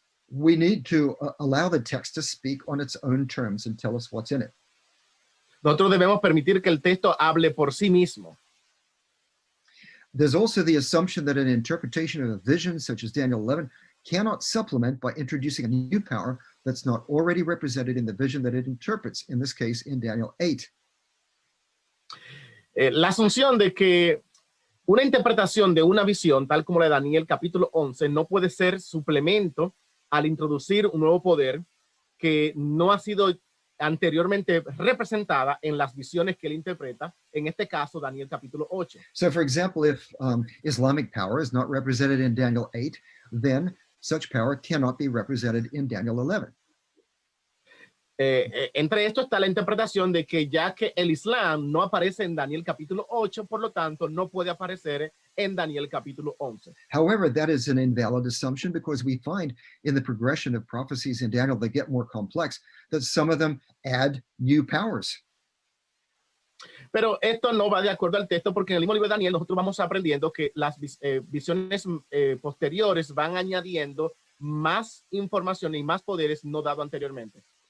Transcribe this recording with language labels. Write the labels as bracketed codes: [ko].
[en] We need to allow the text to speak on its own terms and tell us what's in it. [es] Nosotros debemos permitir que el texto hable por sí mismo. [en] There's also the assumption that an interpretation of a vision, such as Daniel 11, cannot supplement by introducing a new power that's not already represented in the vision that it interprets, in this case, in Daniel 8. [es] La asunción de que una interpretación de una visión, tal como la de Daniel capítulo 11, no puede ser suplemento al introducir un nuevo poder que no ha sido anteriormente representada en las visiones que él interpreta, en este caso Daniel capítulo 8. [en] So for example, if Islamic power is not represented in Daniel 8, then such power cannot be represented in Daniel 11. [es] Entre esto está la interpretación de que ya que el Islam no aparece en Daniel capítulo 8, por lo tanto no puede aparecer en Daniel capítulo 11. [en] However, that is an invalid assumption because we find in the progression of prophecies in Daniel that get more complex, that some of them add new powers. [es] Pero esto no va de acuerdo al texto porque en el mismo libro de Daniel nosotros vamos aprendiendo que las visiones posteriores van añadiendo más información y más poderes no dado anteriormente.